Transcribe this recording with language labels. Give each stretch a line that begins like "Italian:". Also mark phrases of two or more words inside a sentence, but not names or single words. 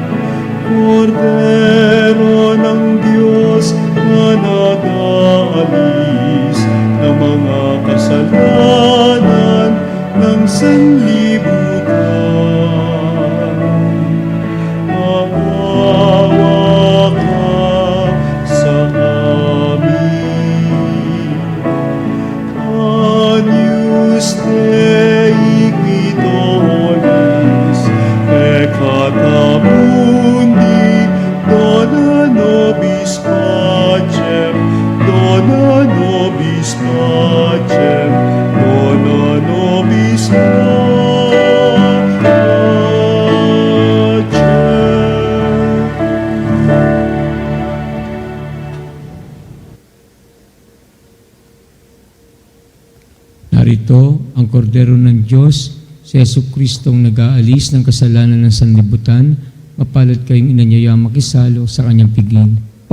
Filipino: Kordero ng Diyos na nag-aalis ng mga kasalanan ng sanlibutan. Maawa ka sa amin.
Latin: Agnus Dei qui tollis peccata mundi, dona nobis pacem, dona nobis pacem, dona nobis pacem.
Filipino: Narito ang kordero ng Diyos, si Jesucristong nag-aalis ng kasalanan ng sanlibutan, mapalad kayong inanyayang makisalo sa kanyang piging.